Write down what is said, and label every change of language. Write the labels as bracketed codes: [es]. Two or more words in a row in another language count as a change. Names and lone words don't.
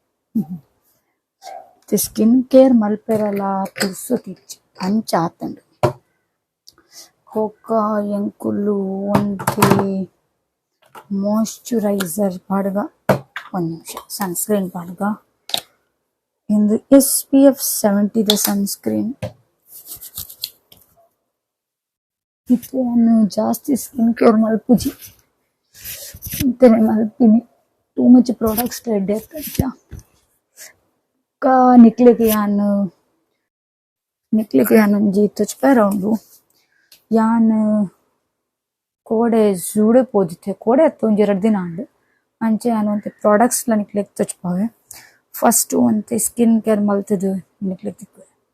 [en] skin care [tcy] ಮಲ್ಪೆರಲ ಪುರ್ಸೊತಿಚ್ಚಿ ಅಂಚ ಆತುಂಡು ಬೊಕ್ಕ ಎಂಕುಲು ಒಂತೆ ಮಾಯ್ಚರೈಸರ್ ಪಾಡ್ಗ ಒಂದು ನಿಮಿಷ ಸನ್ಸ್ಕ್ರೀನ್ ಪಾಡ್ಗ ಇಂದು SPF 70 ದ ಸನ್ಸ್ಕ್ರೀನ್ ಇತ್ತೆ ನಾನು ಜಾಸ್ತಿ [en] skin care [tcy] ಮಲ್ಪುಜಿ ಇಂತನೆ ಮಲ್ಪಿನಿ [en] too much products ready [tcy] ಆತಂಚ ನಿಕ್ಲೆಗ್ ಯಾನ್ ಒಂಜಿ ತೊಚ್ಪೇರ ಉಂಡು ಯಾನ್ ಕೋಡೆ ಜೂಡೆ ಪೋದಿತ್ತೆ ಕೋಡೆ ಅತ್ತ ಒಂಜಿ 2 ದಿನ ಆಂಡ್ ಅಂಚೆ ಯಾನ್ ಒಂತೆ ಪ್ರಾಡಕ್ಟ್ಸ್ ಲ ನಿಕ್ಲೆಗ್ ತೊಚ್ಪಾವೆ ಫಸ್ಟ್ ಒಂತೆ [en] skin care [tcy] ಮಲ್ತದು ನಿಕ್ಲೆಗ್ ತಿಕ್ಕುವೆ